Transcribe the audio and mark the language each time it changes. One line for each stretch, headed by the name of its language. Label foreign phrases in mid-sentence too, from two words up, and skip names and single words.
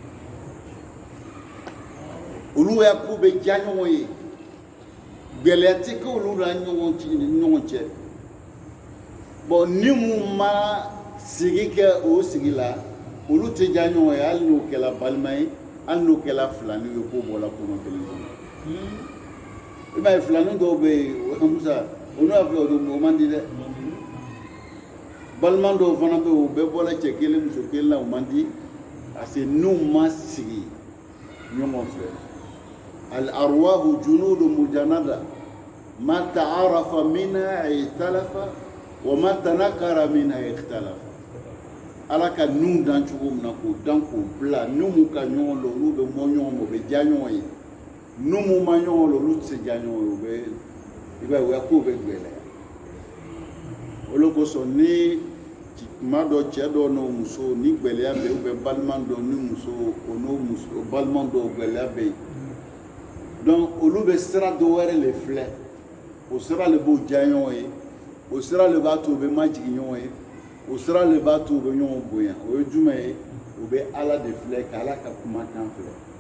Bambara: olu y'a ko bɛ diya ɲɔgɔn ye gɛlɛya tɛ kɛ olu la ɲɔgɔn cɛ bon ni mun ma sigi kɛ o sigi la olu tɛ diya ɲɔgɔn ye hali n'o kɛla balima ye hali n'o kɛla filani ye k'o bɔra kɔnɔ kelen kɔnɔ i b'a ye filani dɔw bɛ yen Musa o n'u y'a filɛ o man di dɛ balima dɔw fana bɛ yen o bɛɛ bɔra cɛ kelen muso kelen la o man di
French: parce que
Bambara: n'u ma sigi ɲɔgɔn fɛ
Arabic: الأرواح جنود مجندة ما تعارف منها اختلف وما تناكر منها اختلف
Bambara: wa ma tanakara minha ikhtalafa ala ka nun dan cogo min na k'o dan k'o bila n'u m'u ka ɲɔgɔn lɔ olu bɛ mɔ ɲɔgɔn ma o bɛ diya ɲɔgɔn ye n'u m'u ma ɲɔgɔn lɔ olu tɛ se diya ɲɔgɔn ye o bɛ i b'a ye o ya k'o bɛ gɛlɛya o de kosɔn ni tuma dɔ cɛ dɔ n'o muso ni gɛlɛya bɛ yen
French: ou bien
Bambara: balima dɔ ni muso o n'o muso balima dɔw gɛlɛya bɛ yen donc olu bɛ sira dɔ wɛrɛ le filɛ o sira le b'o diya ɲɔgɔn ye o sira le b'a to u bɛ majigin ɲɔgɔn ye o sira le b'a to u bɛ ɲɔgɔn bonya o ye jumɛn ye u bɛ ala de filɛ ka ala ka kumakan filɛ